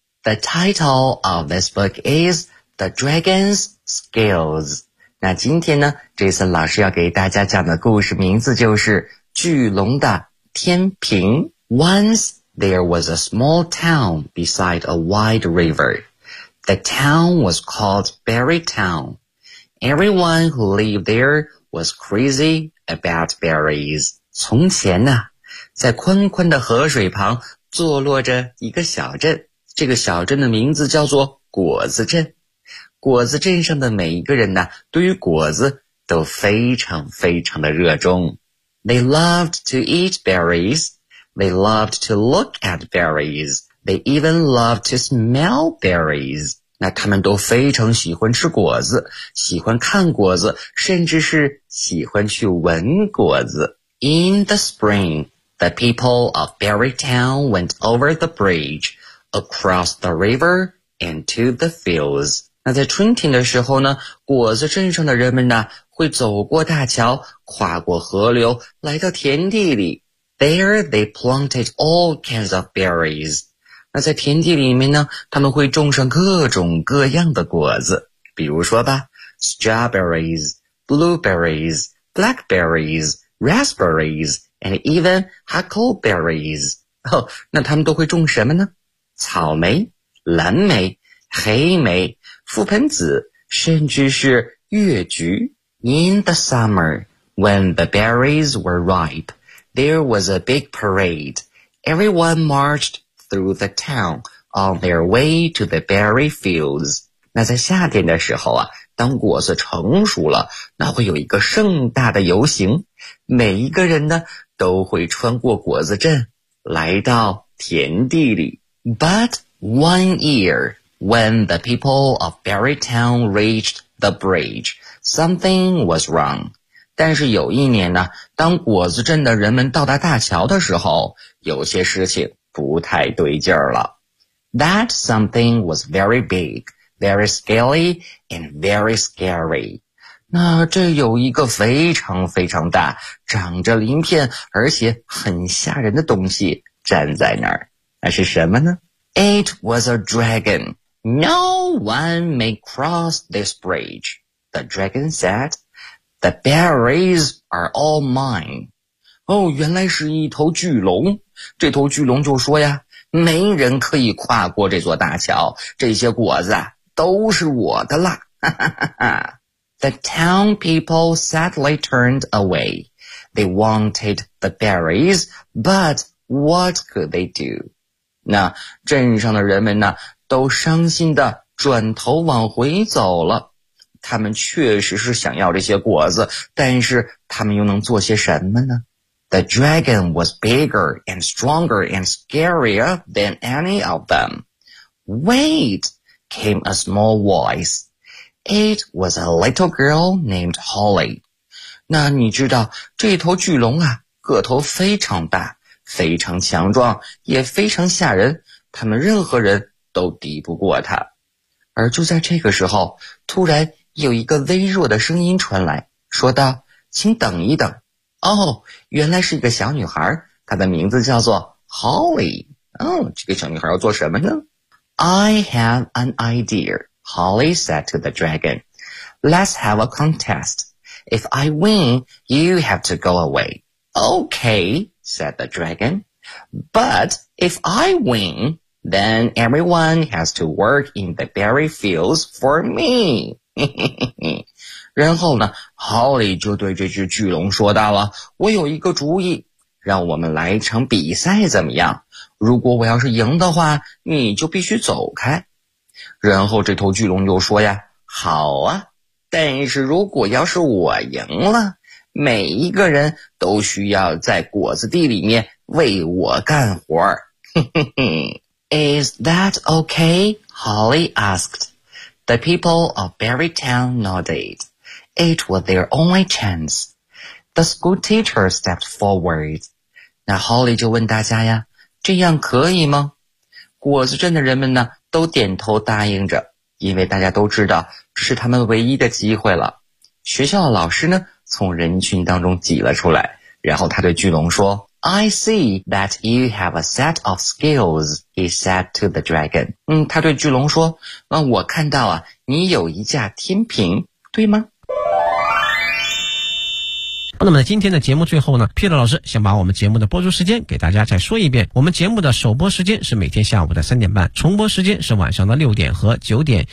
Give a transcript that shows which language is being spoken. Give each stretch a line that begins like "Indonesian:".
English: The title of this book is The Dragon's Scales.
Chinese: 那今天呢，这次老师要给大家讲的故事名字就是巨龙的天平。
English: Once there was a small town beside a wide river. The town was called Berry Town. Everyone who lived there was crazy about berries.
Chinese: 从前呢，在宽宽的河水旁坐落着一个小镇，这个小镇的名字叫做果子镇。果子镇上的每一个人呢，对于果子都非常非常的热衷。
English: They loved to eat berries. They loved to look at berries. They even loved to smell berries.
Chinese: 那他们都非常喜欢吃果子，喜欢看果子，甚至是喜欢去闻果子。
English: In the spring,The people of Berry Town went over the bridge, across the river, and to the fields.
Chinese: 那在春天的时候呢，果子镇上的人们呢，会走过大桥，跨过河流，来到田地里。
English: There they planted all kinds of berries.
Chinese: 那在田地里面呢，他们会种上各种各样的果子。比如说吧
English: ，strawberries, blueberries, blackberries, raspberries,and even huckleberries.
Chinese: 哦，那他们都会种什么呢？草莓、蓝莓、黑莓、覆盆子，甚至是月菊。
English: In the summer, when the berries were ripe, there was a big parade. Everyone marched through the town on their way to the berry fields.
Chinese: 那在夏天的时候啊，当果子成熟了，那会有一个盛大的游行，每一个人呢都会穿过果子镇来到田地里。
English: But one year, when the people of Berry Town reached the bridge, something was wrong.
Chinese: 但是有一年呢，当果子镇的人们到达大桥的时候，有些事情不太对劲儿了。
English: That something was very big, very scaly, and very scary.
Chinese: 那这有一个非常非常大，长着鳞片，而且很吓人的东西站在那儿。那是什么呢？
English: It was a dragon. No one may cross this bridge, the dragon said. The berries are all mine.
Chinese: 哦，原来是一头巨龙。这头巨龙就说呀，没人可以跨过这座大桥，这些果子都是我的啦。哈哈哈哈。
English: The town people sadly turned away. They wanted the berries, but what could they do?
Chinese: 那镇上的人们呢，都伤心地转头往回走了。他们确实是想要这些果子，但是他们又能做些什么呢？
English: The dragon was bigger and stronger and scarier than any of them. Wait, came a small voice. It was a little girl named Holly.
Chinese: 那你知道这头巨龙啊，个头非常大，非常强壮，也非常吓人，他们任何人都敌不过他。而就在这个时候，突然有一个微弱的声音传来，说道，请等一等。哦，原来是一个小女孩，她的名字叫做 Holly。哦，这个小女孩要做什么呢？
English: I have an idea. Holly said to the dragon, Let's have a contest. If I win, you have to go away. Okay, said the dragon. But if I win, then everyone has to work in the berry fields for me.
Chinese: 然后呢， Holly 就对这只巨龙说道了，我有一个主意，让我们来一场比赛怎么样？如果我要是赢的话，你就必须走开。然后这头巨龙就说呀，好啊，但是如果要是我赢了，每一个人都需要在果子地里面为我干活。
English: Is that okay? Holly asked. The people of Berrytown nodded. It was their only chance. The school teacher stepped forward.
Chinese: 那 Holly 就问大家呀，这样可以吗？果子镇的人们呢，都点头答应着，因为大家都知道是他们唯一的机会了。学校的老师呢，从人群当中挤了出来，然后他对巨龙说，
English: I see that you have a set of skills, he said to the dragon.
Chinese: 他对巨龙说，我看到啊，你有一架天平，对吗？那么今天的节目最后呢， Peter 老师想把我们节目的播出时间给大家再说一遍。我们节目的首播时间是每天下午的3:30，重播时间是晚上的6:00和9:00。